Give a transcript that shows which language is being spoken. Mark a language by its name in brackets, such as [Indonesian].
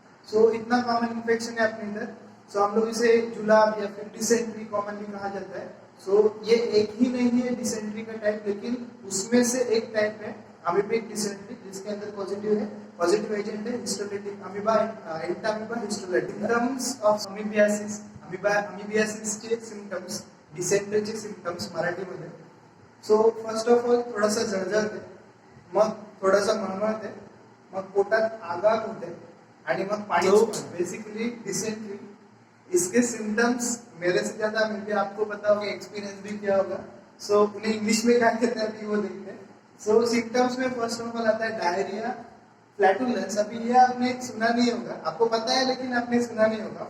[Hindi] सो इतना common infection है अपने अंदर। सो हम लोग इसे जुलाब या फिर डिसेंट्री कॉमनली कहा जाता है। सो ये एक ही नहीं है डिसेंट्री का टाइप, लेकिन उसमें से एक टाइप है अमीबिक डिसेंट्री, जिसके अंदर पॉजिटिव एजेंट है हिस्टोलिटिक amoeba, Entamoeba हिस्टोलिटिक। [English] symptoms of amoebiasis, [Marathi] अमीबियासिसचे symptoms, डिसेंट्रीचे symptoms मराठीमध्ये। [English] so first of all [Marathi] थोडासा जळजळते, मग थोडासा मळमळते, मग पोटात आगाग होते आणि मग पाणी। [Hindi] बेसिकली डिसेंट्री, इसके सिम्टम्स मेरे से ज्यादा मे भी आपको पता होगा, एक्सपीरियंस भी किया होगा। सो उन्हें इंग्लिश में क्या कहते हैं अभी वो देखते हैं। सो सिम्टम्स में [English] first of all [Hindi] आता है डायरिया, फ्लैटुलेंस। अभी ये आपने सुना नहीं होगा, आपको पता है लेकिन आपने सुना नहीं होगा।